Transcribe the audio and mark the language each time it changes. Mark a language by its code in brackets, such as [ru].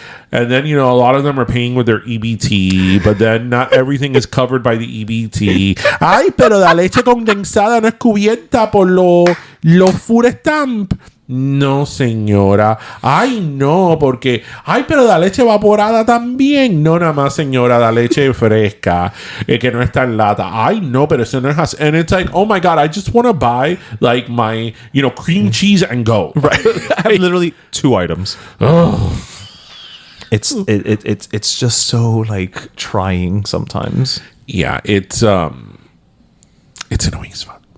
[en] And then, a lot of them are paying with their EBT, but then not everything is covered by the EBT. [es] Ay, pero la leche condensada no es cubierta por los [en] food stamp. [es] No, señora. Ay, no, porque... Ay, pero la leche evaporada también. No, nada más, señora, la leche fresca, que no está en lata. Ay, no, pero eso no es... [en] And it's like, oh my God, I just want to buy, like, my, cream cheese and go. Right. I have literally 2 items. Oh. It's just so, like, trying sometimes. Yeah, it's annoying as fuck.